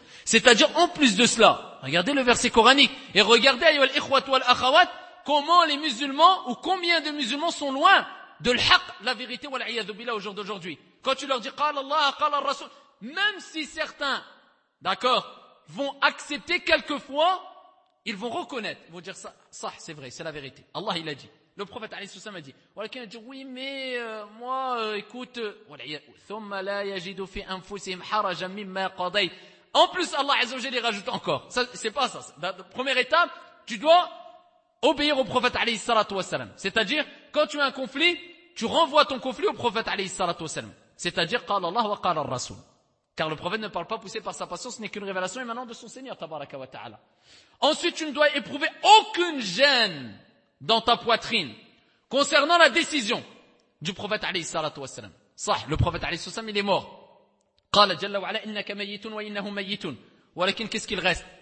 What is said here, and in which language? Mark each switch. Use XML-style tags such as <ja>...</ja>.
<fr>C'est-à-dire, en plus de cela, regardez le verset coranique, et regardez,</fr> <ar>ayyuhal ikhwat wal akhawat,</ar> <fr>comment les musulmans, ou combien de musulmans sont loin de l'haq, la vérité, wal iyadu billah, au jour d'aujourd'hui. Quand tu leur dis,</fr> <ar>qala Allah, qala ar-rasul,</ar> <fr>même si certains, d'accord, vont accepter quelquefois ils vont reconnaître, ils vont dire ça, ça c'est vrai, c'est la vérité. Allah il a dit. Le prophète Ali Soussam a dit. Quelqu'un a dit oui mais moi écoute</fr> <ar>ثم لا يجد في أنفسهم حرجا مما قضيت.</ar> <fr>En plus Allah Azza wa Jalla rajoute encore. Ça c'est pas ça. La première étape, tu dois obéir au prophète Ali Salatu wa Salam. C'est-à-dire quand tu as un conflit, tu renvoies ton conflit au prophète Ali Salatu wa Salam. C'est-à-dire</fr> <ar>قال الله وقال الرسول.</ar> <fr>Car le prophète ne parle pas poussé par sa passion, ce n'est qu'une révélation émanant de son Seigneur Tabaraka wa Ta'ala. Ensuite, tu ne dois éprouver aucune gêne dans ta poitrine concernant la décision du prophète alayhi salatu wa salam. Sah, le prophète alayhi salatu wa salam, il est mort.</fr> <ar>Qala jalla wa ala innaka mayyitun wa innahum mayyitun.</ar> <fr>Walakin qu'est-ce qu'il reste?</fr>